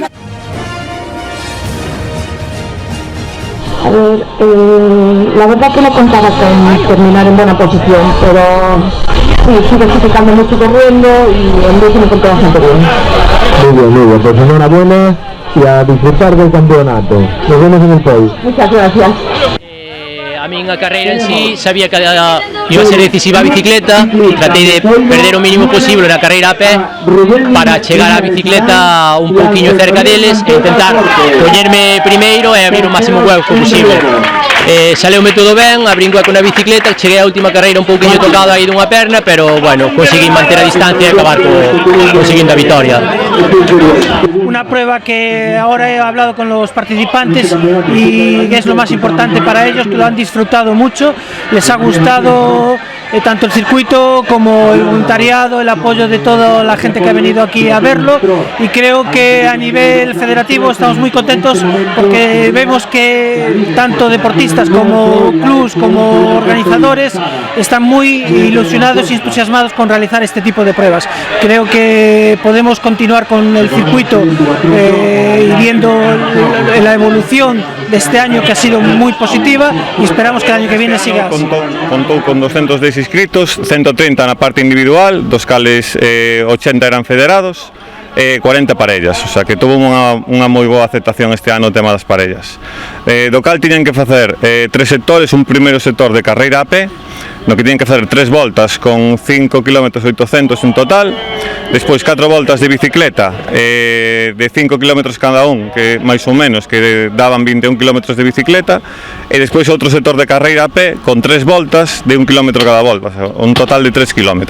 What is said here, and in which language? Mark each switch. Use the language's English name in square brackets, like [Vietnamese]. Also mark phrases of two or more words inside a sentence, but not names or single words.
[Spanish] A ver, la verdad que no contaba con terminar en buena posición, pero sí, sigo justificando mucho corriendo y en vez me encontré bastante bien. Muy bien, pues enhorabuena y a disfrutar del campeonato. Nos vemos en el podio. Muchas gracias. A mí en la carrera en sí sabía que iba a ser decisiva [Galician] a bicicleta, traté de perder o mínimo posible na carreira a pé para chegar a bicicleta un pouquiño cerca deles e intentar poñerme primeiro e abrir o máximo hueco posible. Saleume todo ben, abrí un hueco na bicicleta, cheguei a última carreira un pouquiño tocado aí dunha perna, pero bueno, conseguí manter a distancia e acabar conseguindo a victoria. [Spanish] Una prueba que ahora he hablado con los participantes y es lo más importante para ellos, que lo han disfrutado mucho, les ha gustado tanto el circuito como el voluntariado, el apoyo de toda la gente que ha venido aquí a verlo, y creo que a nivel federativo estamos muy contentos porque vemos que tanto deportistas como clubs como organizadores están muy ilusionados y entusiasmados con realizar este tipo de pruebas. Creo que podemos continuar con el circuito y viendo la evolución de este año, que ha sido muy positiva, y esperamos que el año que viene siga así. [Galician] Contou con 210 inscritos, 130 na parte individual, dos cales 80 eran federados, 40 parellas, [Spanish] o sea que tuvo [Galician] unha moi boa aceptación este ano o tema das parellas. Do cal tiñan que facer tres sectores, un primeiro sector de carreira a pé, no que tiñan que facer 3 voltas con 5 km 800 en total, despois 4 voltas de bicicleta de 5 km cada un, que máis ou menos, que daban 21 km de bicicleta, e despois outro sector de carreira a pé con 3 voltas de 1 km cada volta, un total de 3 km.